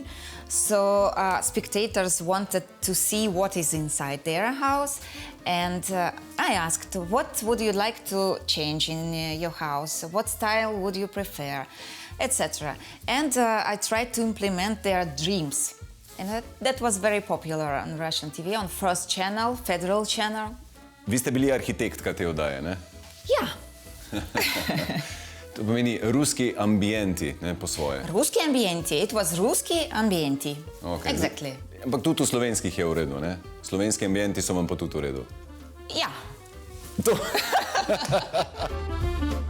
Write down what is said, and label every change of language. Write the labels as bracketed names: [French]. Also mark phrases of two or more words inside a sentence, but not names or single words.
[English] So spectators wanted to see what is inside their house, and I asked, what would you like to change in your house? What style would you prefer, etc. And I tried to implement their dreams. And that was very popular on Russian TV, on First Channel, Federal Channel. [Slovenian] Vi ste bili arhitektka te oddaje, ne? Ja. To pomeni ruski ambienti, ne, po svoje. Ruski ambienti. [English] It was Ruski ambienti. Okay. Exactly. [Slovenian] Ampak tudi v slovenskih je v redu, ne? Slovenski ambienti so vam pa tudi v redu. Ja. To.